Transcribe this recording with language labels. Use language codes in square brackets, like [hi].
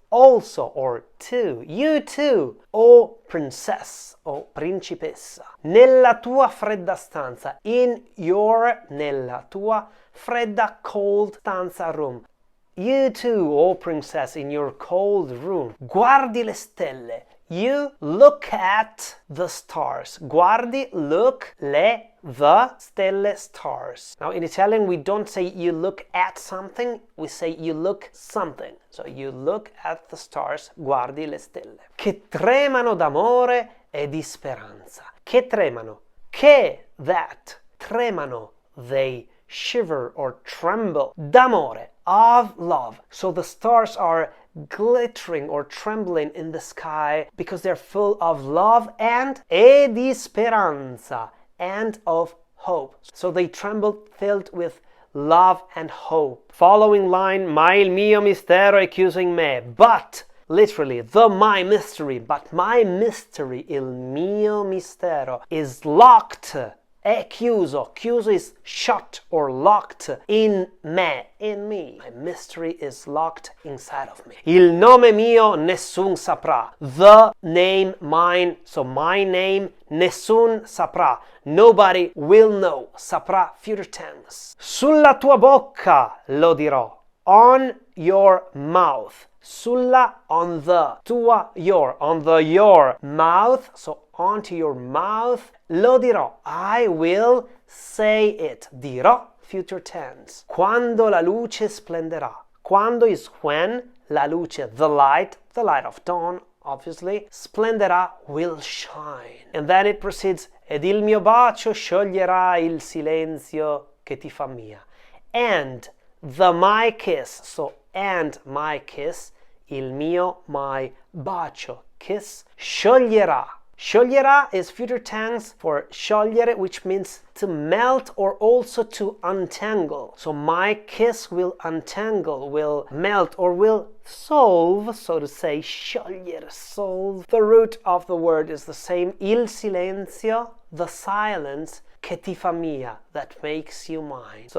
[en] also or too, you too, o princess [it] o principessa, nella tua fredda stanza, nella tua fredda cold stanza room. [en] You too, o princess, in your cold room. [it] Guardi le stelle. [en] You look at the stars. Guardi, look, the stelle, stars. Now in Italian we don't say you look at something, we say you look something. So you look at the stars, [it] guardi le stelle. Che tremano d'amore e di speranza. Che tremano. Che, that. [en] Tremano, they shiver or tremble. D'amore, of love. So the stars are glittering or trembling in the sky because they're full of love and [it] e di speranza, [en] and of hope. So they tremble filled with love and hope. Following line, [it] ma il mio mistero è chiuso in me. [en] But, literally, my mystery, but my mystery, [it] il mio mistero, [en] is locked. [it] È chiuso. [en] Chiuso is shut or locked in me, in me. My mystery is locked inside of me. [it] Il nome mio nessun saprà. [en] The name mine, so my name, [it] nessun saprà. [en] Nobody will know. Saprà, future tense. [it] Sulla tua bocca lo dirò. [en] On your mouth. Sulla, on the. Tua, your. On the your mouth, so onto your mouth. [it] Lo dirò. [en] I will say it. Dirò, future tense. [it] Quando la luce splenderà. [en] Quando is when, [it] la luce, [en] the light of dawn, obviously. Splenderà, will shine. And then it proceeds, [it] ed il mio bacio scioglierà il silenzio che ti fa mia. [en] And the my kiss, so and my kiss, il mio, my bacio, kiss, scioglierà. Scioglierà is future tense for sciogliere, which means to melt or also to untangle. So my kiss will untangle, will melt or will solve, so to say, sciogliere, solve. The root of the word is the same, [it] il silenzio, [en] the silence, [it] che ti fa mia, [en] that makes you mine.